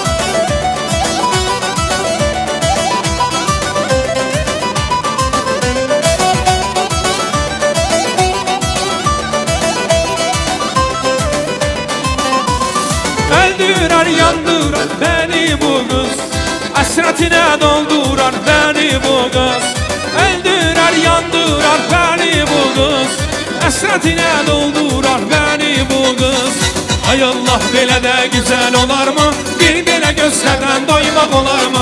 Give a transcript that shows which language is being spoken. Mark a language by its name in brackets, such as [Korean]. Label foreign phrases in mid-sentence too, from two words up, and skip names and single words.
[Turkish] Öldürər, yandırar beni bu kız, hasretine doldurar beni bu kız. Öldürer, yandırar beni bu kız, hasretine doldurar beni bu kız. [Azerbaijani] Ay Allah belə də güzel olar mı? Bir belə gözlərdən doymaq olar mı?